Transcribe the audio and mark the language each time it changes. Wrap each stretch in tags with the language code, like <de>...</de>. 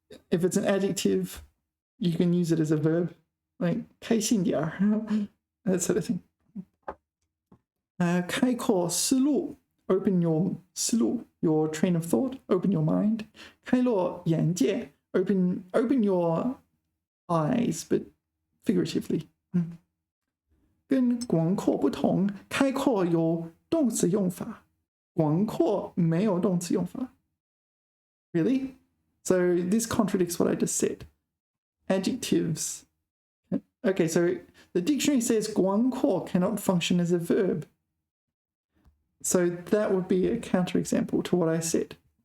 <en>If it's an adjective, you can use it as a verb, like</en> <zh>开心点儿,</zh> <en>that sort of thing. 开阔思路, open your 思路, your train of thought, open your mind. 开阔眼界, open your eyes, but figuratively.</en> <zh>跟广阔不同, 开阔有动词用法, 广阔没有动词用法.</zh> <en>Really? So this contradicts what I just said. Adjectives. Okay, so the dictionary says 广阔 cannot function as a verb. So that would be a counterexample to what I said.</en>